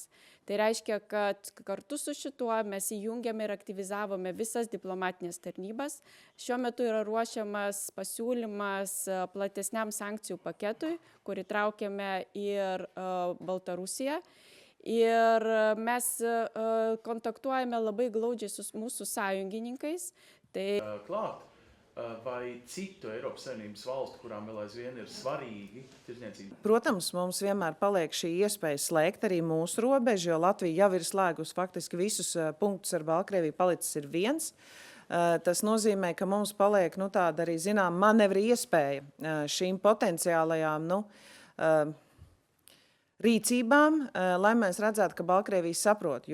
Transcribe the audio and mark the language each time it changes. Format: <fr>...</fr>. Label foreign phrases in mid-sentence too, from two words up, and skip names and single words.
<lt>Tai reiškia, kad kartu su šituo mes įjungėme ir aktyvizavome visas diplomatinės tarnybas. Šiuo metu yra ruošiamas pasiūlymas platesniam sankcijų paketui, kurį traukiame ir Baltarusiją. Ir mes kontaktuojame labai glaudžiai su mūsų sąjungininkais.</lt> <lv>Klāt, vai citu Eiropas Savienības valstu, kurām vēl aizvien ir svarīgi tirdzniecība? Protams, mums vienmēr paliek šī iespēja slēgt arī mūsu robežu, jo Latvija jau ir slēgusi faktiski visus punktus ar Baltkrieviju, palicis ir viens. Tas nozīmē, ka mums paliek tāda arī zinām manevri iespēja šīm potenciālajām rīcībām, lai mēs redzētu, ka Baltkrievija saprot.</lv>